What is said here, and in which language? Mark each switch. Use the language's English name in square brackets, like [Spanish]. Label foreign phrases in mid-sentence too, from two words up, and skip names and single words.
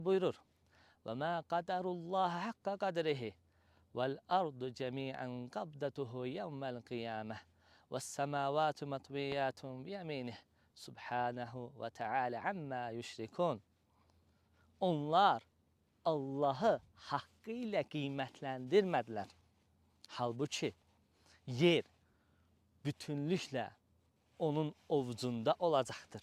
[Turkish] buyurur. [Arabic] وما قدروا الله حق قدره والأرض جميعا قبضته يوم القيامة والسماوات مطويات بيمينه سبحانه وتعالى عما يشركون. [Turkish] Onlar Allah'ı hakkıyla kıymetlendirmediler. [Azerbaijani] Halbuki yer bütünlüklə onun ovucunda olacaqdır.